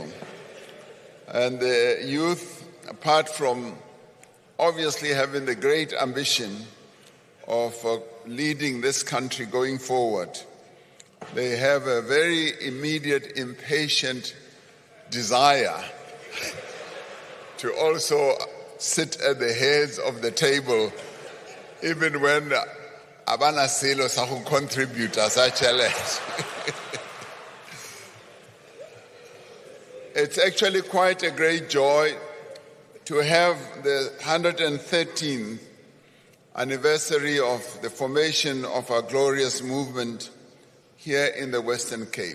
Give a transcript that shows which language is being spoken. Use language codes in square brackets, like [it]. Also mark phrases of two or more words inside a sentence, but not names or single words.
[en] And the youth, apart from obviously having the great ambition of leading this country going forward, they have a very immediate, impatient desire to also sit at the heads of the table, even when [tn] abana selo sa go [en] contribute as a challenge. It's actually quite a great joy to have the 113th anniversary of the formation of our glorious movement here in the Western Cape.